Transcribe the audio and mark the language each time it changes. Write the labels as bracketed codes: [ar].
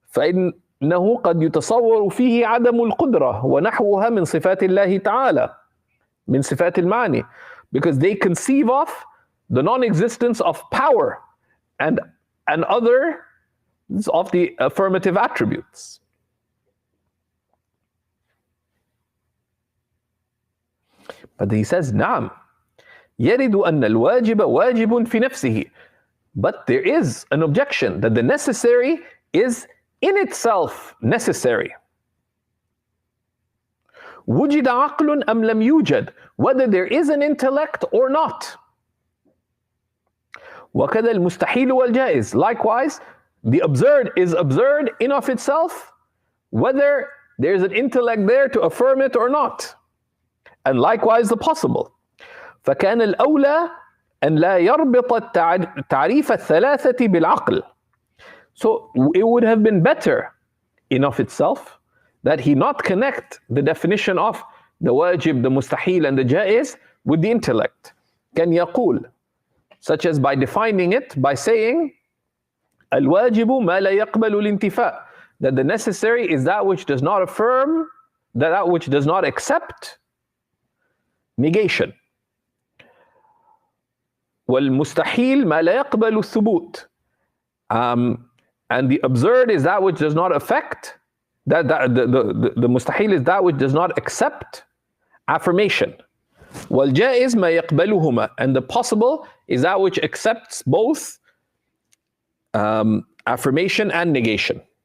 [ar] فإنه قد يتصور فيه عدم القدرة ونحوها من صفات الله تعالى, من صفات المعاني, [en] because they conceive of the non-existence of power and other of the affirmative attributes. But he says, [ar] نعم يرد أن الواجب واجب في نفسه. [en] But there is an objection that the necessary is in itself necessary. [ar] وجد عقل أم لم يوجد, [en] whether there is an intellect or not. [ar] وكذا المستحيل والجائز. [en] Likewise, the absurd is absurd in of itself, whether there is an intellect there to affirm it or not. And likewise the possible. [ar] فكان الأولى أن لا يربط التعريف الثلاثة بالعقل. [en] So it would have been better in of itself that he not connect the definition of the wajib, the mustahil, and the jaiz with the intellect. [ar] كان يقول, [en] such as by defining it by saying [ar] الواجب ما لا يقبل الانتفاء, [en] that the necessary is that which does not affirm, that which does not accept negation. [ar] والمستحيل ما لا يقبل الثبوت. [en] And the absurd is that which does not affect, the mustahil is that which does not accept affirmation. [ar] والجائز ما يقبلهما, [en] and the possible is that which accepts both affirmation and negation.